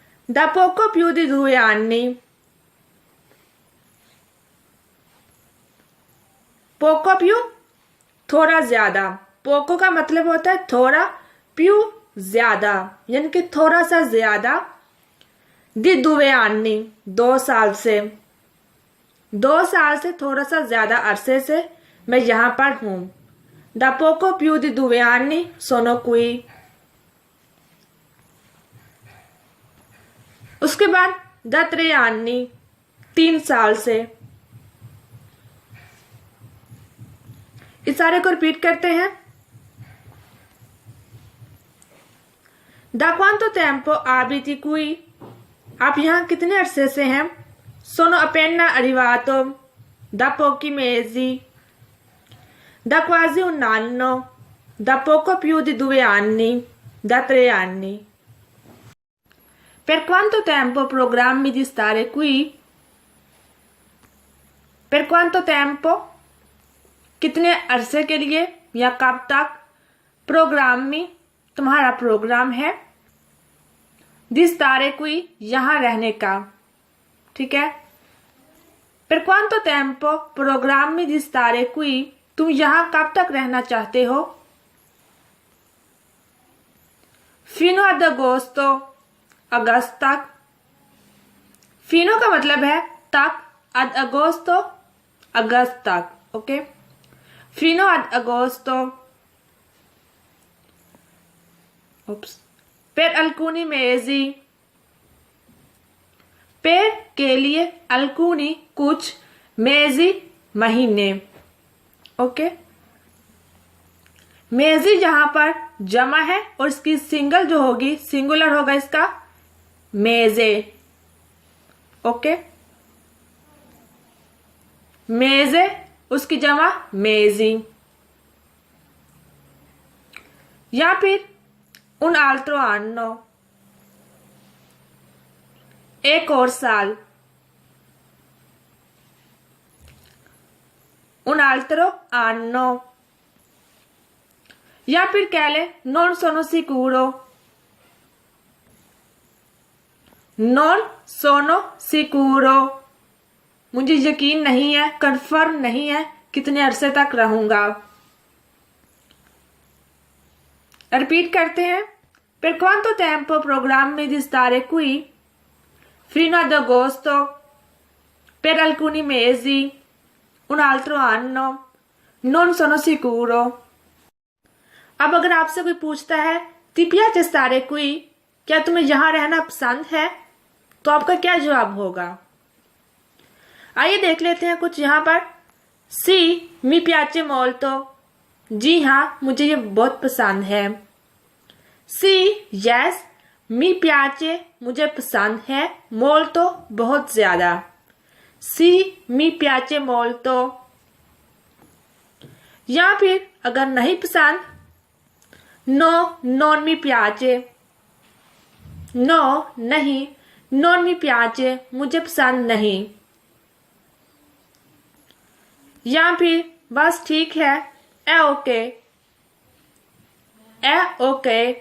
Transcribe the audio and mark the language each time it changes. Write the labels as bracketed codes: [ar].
[it] दा पोको più di 2 anni, पोको più [hi] थोड़ा ज्यादा, पोको का मतलब होता है थोड़ा, प्यू ज्यादा, यानी कि थोड़ा सा ज्यादा। [it] दी 2 anni [hi] 2 साल से, 2 साल से थोड़ा सा ज्यादा अरसे से मैं यहाँ पर हूँ। [it] Da poco più di 2 anni sono qui। [hi] उसके बाद [it] da 3 anni [hi] 3 साल से। इस सारे को रिपीट करते हैं। [it] Da quanto tempo abiti qui? [hi] आप यहाँ कितने अरसे से हैं? [it] Sono appena arrivato da pochi mesi, da quasi un anno, da poco più di 2 anni, da 3 anni। Per quanto tempo programmi di stare qui? Per quanto tempo, [hi] कितने अरसे के लिए या कब तक। प्रोग्रामी, तुम्हारा प्रोग्राम है। [it] di stare qui, [hi] यहाँ रहने का, ठीक है। [it] Per quanto tempo programmi di stare qui, [hi] तुम यहाँ कब तक रहना चाहते हो। [it] Fino ad agosto, [hi] अगस्त तक। Fino का मतलब है तक, [it] ad agosto [hi] अगस्त तक, okay. [it] Fino ad agosto। Per alcuni mesi, [hi] per के लिए, alcuni कुछ, mesi महीने, ओके। मेजी जहां पर जमा है और इसकी सिंगल जो होगी, सिंगुलर होगा इसका मेजे, ओके। मेजे, उसकी जमा मेजी। या फिर [it] un altro anno, [hi] एक और साल। [it] un altro anno। [hi] या फिर कह ले [it] non sono sicuro, non sono sicuro, [hi] मुझे यकीन नहीं है, कंफर्म नहीं है कितने अरसे तक रहूंगा। रिपीट करते हैं। [it] Per quanto tempo programmi di stare qui? Fino ad agosto, per alcuni mesi, un altro anno, non sono sicuro। [hi] अब अगर आपसे कोई पूछता है [it] ti piace stare qui, [hi] क्या तुम्हें यहाँ रहना पसंद है, तो आपका क्या जवाब होगा। आइए देख लेते हैं कुछ यहाँ पर। [it] सी mi piace molto, [hi] जी हाँ मुझे ये बहुत पसंद है। सी यस, [it] mi piace [hi] मुझे पसंद है, molto बहुत ज्यादा। [it] सी mi piace molto। [hi] या फिर अगर नहीं पसंद, no [it] non mi piace, [hi] no नहीं, non mi piace मुझे पसंद नहीं। या फिर बस ठीक है, ए ओके, ए ओके।